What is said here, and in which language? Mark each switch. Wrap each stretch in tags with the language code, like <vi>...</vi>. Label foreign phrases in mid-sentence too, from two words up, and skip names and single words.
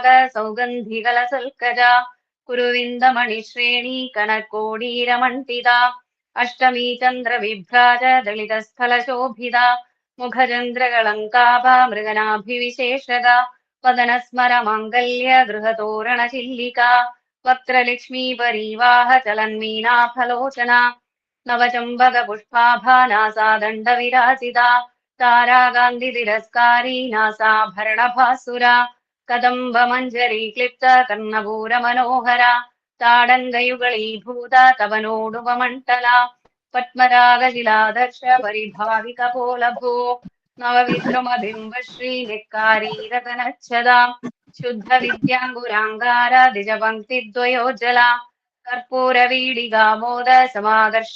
<sa>सौगन्धिकलसल्कजा कुरुविन्दमणिश्रेणी कनकोडीरमण्डिता अष्टमी चन्द्रविभ्राज दलितस्थलशोभिता मुखचन्द्रकलङ्काभा मृगनाभिविशेषका वदनस्मरमाङ्गल्य गृहतोरणचिल्लिका वक्त्रलक्ष्मी परीवाह चलन्मीनाफलोचना നവചമ്പക പുഷ്പാഭാനാസാ ദണ്ഡവിരാജിത താരാകാന്തി തിരസ്കാരീ നാസാഭരണഭാസുര കദംബ മഞ്ജരീ ക്ലിപ്ത കർണപൂര മനോഹര താടങ്കയുഗളീഭൂത തവനോടുപമണ്ഡല പത്മരാഗശിലാദർശ പരിഭാവിക പോലഭോ നവവിദ്രുമബിംബശ്രീ നിക്കാരീരതനച്ഛദ ശുദ്ധ വിദ്യാങ്കുരാങ്കാര ദിജപംക്തിദ്വയോജ്ജല കർപ്പൂരവീഡികാമോദ സമാകർഷ</sa>